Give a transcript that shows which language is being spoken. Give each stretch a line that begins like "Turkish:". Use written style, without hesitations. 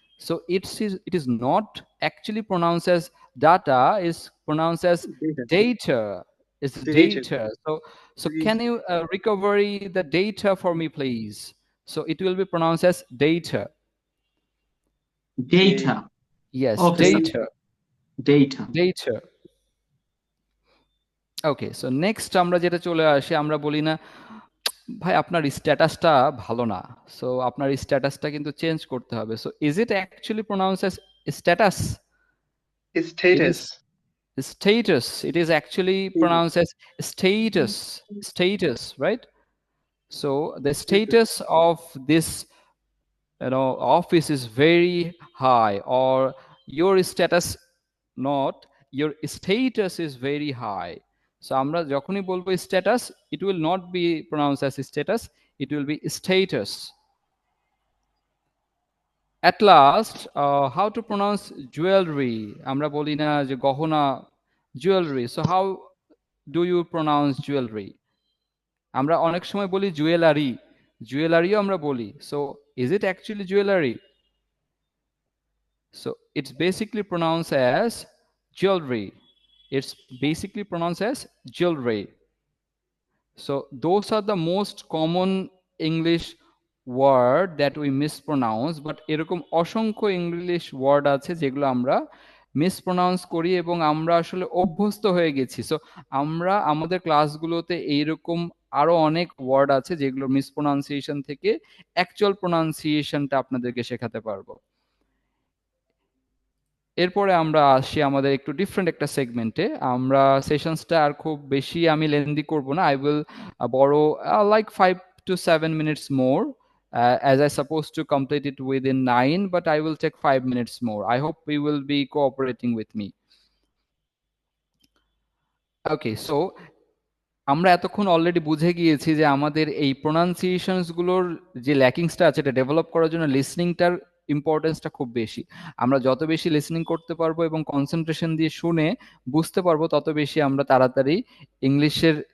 English: So it is not actually pronounce as data, is pronounce as Data. Data. It's Data. data. So can you recover the data for me, please? So it will be pronounced as data. Data. Yes, Okay, sir. data. Data. Data.
Bangla: Okay, so next আমরা যেটা চলে আসি, আমরা বলি না ভাই আপনার স্ট্যাটাসটা ভালো না, সো আপনার স্ট্যাটাসটা কিন্তু চেঞ্জ করতে হবে।
English: So is it actually pronounce as status? Status. Status. It is actually pronounced as status. Status, right? So the status of this office is very high, or your status, not your status is very high. So
Bangla: আমরা যখনই বলবো
English: status, it will not be pronounced as status, it will be status. At last, how to pronounce jewelry?
Bangla: আমরা বলি না যে গহনা, jewelry.
English: So how do you pronounce jewelry?
Bangla: আমরা অনেক সময় বলি জুয়েলারি, জুয়েলারিও আমরা বলি।
English: So is it actually jewelry? So it's basically pronounced as jewelry. It's basically pronounced as jewelry. So those are the most common English word that we mispronounce,
Bangla: but এরকম অসংখ্য English word আছে যেগুলো আমরা মিসপ্রোনাউন্স করি এবং আমরা আসলে অভ্যস্ত হয়ে গেছি। সো আমরা আমাদের ক্লাসগুলোতে এইরকম আরো অনেক ওয়ার্ড আছে যেগুলো মিসপ্রোনাউন্সিয়েশন থেকে অ্যাকচুয়াল প্রোনাউন্সিয়েশনটা আপনাদেরকে শেখাতে পারবো। এরপরে আমরা আসি আমাদের একটু ডিফারেন্ট একটা সেগমেন্টে। আমরা সেশনসটা আর খুব বেশি আমি লেন্দি করব না।
English: I will borrow like 5 to 7 minutes more, as I supposed to complete it within 9, but I will take 5 minutes more. I hope you will be cooperating with me.
Bangla: Okay, so আমরা এতক্ষণ already বুঝে গিয়েছি যে আমাদের এই প্রোনাউন্সিয়েশনস গুলোর যে ল্যাকিংসটা আছে এটা ডেভেলপ করার জন্য লিসনিংটার ইম্পর্টেন্সটা খুব বেশি। আমরা যত বেশি লিসনিং করতে পারবো এবং কনসেন্ট্রেশন দিয়ে শুনে বুঝতে পারবো তত বেশি আমরা তাড়াতাড়ি ইংলিশের